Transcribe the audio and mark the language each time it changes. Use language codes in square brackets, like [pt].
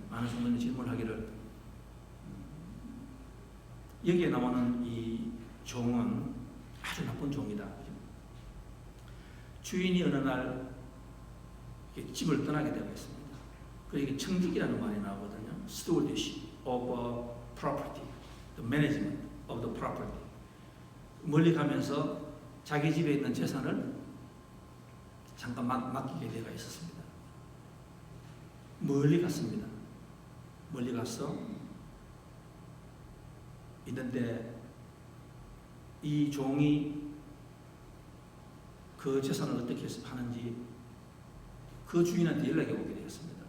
[ko] 많은 성도님들이 질문을 하기를 여기에 나오는 이 종은 아주 나쁜 종이다. 주인이 어느 날 집을 떠나게 되고 있습니다. 그리고 청직이라는 말이 나오거든요. [en] Stewardship of property, the management of the property. [ko] 멀리 가면서 자기 집에 있는 재산을 잠깐 맡기게 되어 있었습니다. 멀리 갔습니다. 멀리 가서 있는데 이 종이 그 재산을 어떻게 하는지 그 주인한테 연락이 오게 되었습니다.